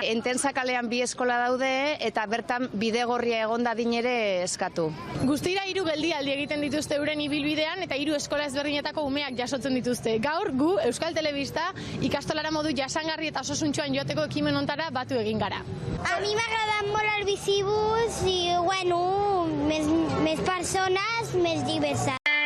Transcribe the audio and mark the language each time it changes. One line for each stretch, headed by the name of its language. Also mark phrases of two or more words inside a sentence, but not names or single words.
Basque: Entensa kalean 2 eskola daude eta bertan bidegorria egon dadin ere eskatu. Guztira 3 geldialdi egiten dituzte euren ibilbidean eta 3 eskola ezberdinetako umeak jasotzen dituzte. Gaur gu Euskal Telebista ikastolara modu jasangarri eta osasuntsuan joateko ekimen hontara batu egin gara.
Catalan: A mi m'agrada molt el bicibús i, bueno, més persones, més diverses.